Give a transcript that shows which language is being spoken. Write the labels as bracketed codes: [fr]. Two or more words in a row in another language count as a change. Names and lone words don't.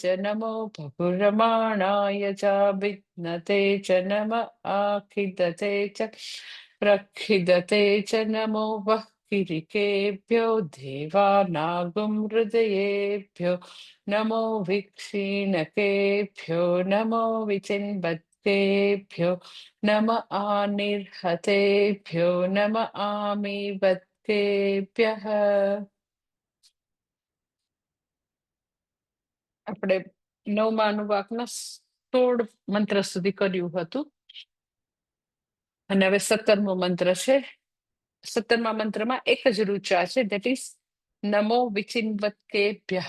[sa] नमो भगुरमाणाय चाभिघ्नते च नम आखिदते च प्रखिदते च नमो वः किरिकेभ्यो देवानागुं हृदयेभ्यो नमो विक्षीणकेभ्यो नमो विचिन्वत्केभ्यो नम आनिर्हतेभ्यो नम आमीवत्केभ्यः। [gu] આપણે નવમા અનુવાકના 16 મંત્ર સુધી કર્યું હતું અને હવે 17મો મંત્ર છે. 17મા મંત્રમાં એક જ ઋચા છે, [en] that is [sa] नमो विचिन्वत्केभ्यः.